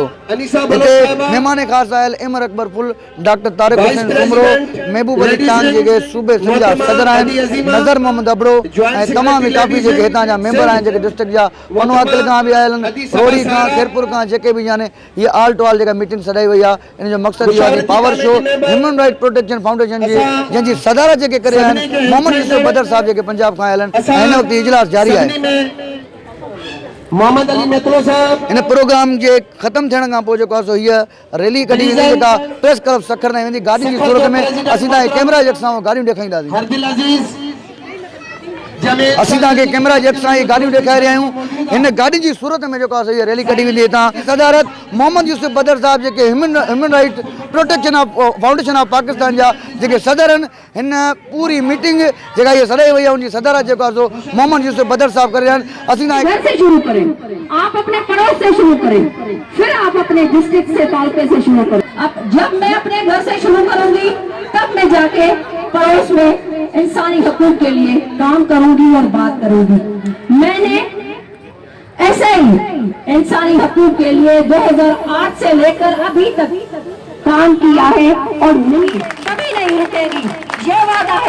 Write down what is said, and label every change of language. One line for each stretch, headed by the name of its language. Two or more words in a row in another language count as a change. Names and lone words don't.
Sindhi: हिते महिमान ख़ासि आयल इमर अकबर फुल डॉक्टर तारिक हुसैन सुमरो महबूब अली खान जेके सूबे सिंध जा सदर आहिनि नज़र मोहम्मद अबड़ो ऐं तमामु काफ़ी जेके हितां जा मेंबर आहिनि जेके डिस्ट्रिक्ट जा पनवातिल खां बि आयल आहिनि रोड़ी खां खेरपुर खां जेके बि आहिनि हीअ
English: all to all
Sindhi: जेका मीटिंग सॾाई वई आहे इन जो मक़सदु इहो आहे
English: power show
Sindhi: ह्यूमन राइट प्रोटेक्शन फाउंडेशन जी जंहिंजी सदारत जेके करे आहिनि मोहम्मद यूसुफ बदर साहब जेके पंजाब खां आयल आहिनि ऐं हिन वक़्तु इजलास जारी आहे। मोहम्मद अली मेतलो साहब इन प्रोग्राम जे ख़त्म थियण खां पोइ जेको आहे सो हीअ रैली कढी वेंदी जेका प्रेस क्लब सखर ताईं वेंदी। गाॾी जी सूरत में असीं तव्हांखे कैमरा जे सां गाॾियूं ॾेखारींदासीं। असीं तव्हांखे कैमरा जे सां इहे गाॾियूं ॾेखारे रहिया आहियूं। हिन गाॾी जी सूरत में जेको आहे हीअ रैली कढी वेंदी। हितां सदारत मोहम्मद यूसुफ बदर साहब जेके ह्यूमन राइट प्रोटेक्शन ऑफ फाउंडेशन ऑफ पाकिस्तान जा जेके सदर आहिनि हिन पूरी मीटिंग जेका हीअ सॾाई वई आहे उनजी सदारत जेको आहे सो मोहम्मद यूसुफ बदर साहब करे रहिया आहिनि। असीं
Urdu: तव्हांखे شروع کریں، آپ اپنے پڑوس سے شروع کریں، پھر آپ اپنے ڈسٹرکٹ سے تعلقے سے شروع کریں. اب جب میں اپنے گھر سے شروع کروں گی تب میں جا کے پڑوس میں انسانی حقوق کے لیے کام کروں گی اور بات کروں گی. میں نے ایسے ہی انسانی حقوق کے لیے 2008 سے لے کر ابھی تک کام کیا ہے اور کبھی نہیں رکے گی، یہ وعدہ ہے.